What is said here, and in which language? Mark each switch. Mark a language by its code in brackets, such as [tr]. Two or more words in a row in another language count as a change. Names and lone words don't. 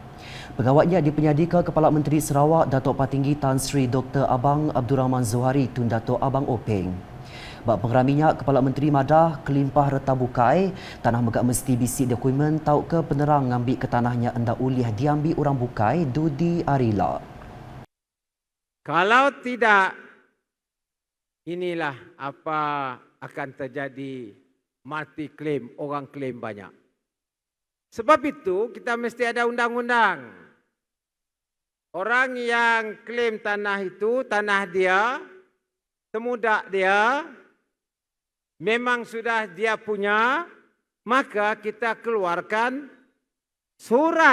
[iba] Pengawatnya dipenyadika Kepala Menteri Sarawak Datuk Patinggi Tan Sri Dr. Abang Abdul Rahman Zohari Tun Datuk Abang Openg. Bak pengeraminya Kepala Menteri Madah Kelimpah Reta Bukai tanah megak mesti bisik dokumen tau ke penerang ngambil ke tanahnya hendak ulih diambil orang Bukai Dudi Arila. [ms] Kalau tidak, inilah apa akan terjadi, [en] multi claim, [ms] orang claim banyak. Sebab itu kita mesti ada undang-undang. Orang yang klaim tanah itu, tanah dia, semudak dia, memang sudah dia punya, maka kita keluarkan surat.